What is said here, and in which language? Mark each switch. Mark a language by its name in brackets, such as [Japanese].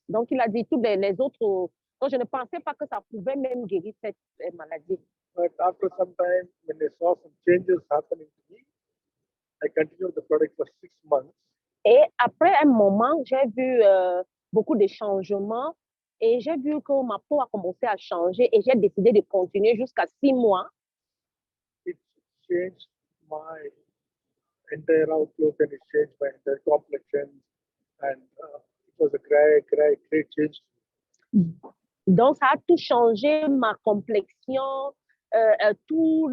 [French] Donc, il a dit tous les autres, donc je ne pensais pas que ça pouvait même guérir cette maladie. [English] But after some time, when I saw some changes happening to me, I continued the product for 6 months. [French] Et après un moment, j'ai vu beaucoup de changements et j'ai vu que ma peau a commencé à changer et j'ai décidé de continuer jusqu'à 6 mois. [English] It changed my entire outlook and it changed my entire complexion and it was a great change. [French] Donc, ça a tout changé, ma complexion, tout.